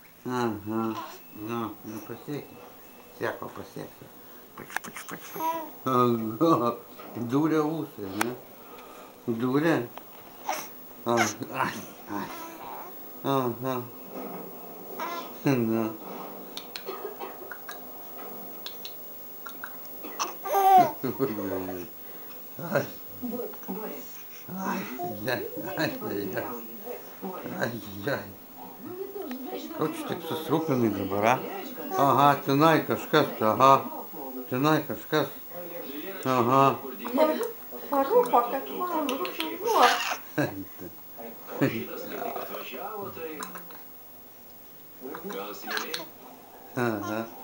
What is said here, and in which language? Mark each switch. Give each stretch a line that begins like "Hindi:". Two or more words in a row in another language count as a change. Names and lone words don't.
Lithuanian: Aha. Nu, nepasiekė. Seko pasiekti. Pač, pač, pač, pač. Aha. Dūrė ūsai, ne? Dūrė. Ai, ai. Aha. Na. Ai. Ai, ai. Ko čia tik susirūpinai dabar, a? Aha, tenai kažkas, aha. Tenai kažkas. Aha. Parūpo, kad man buvo. Aha.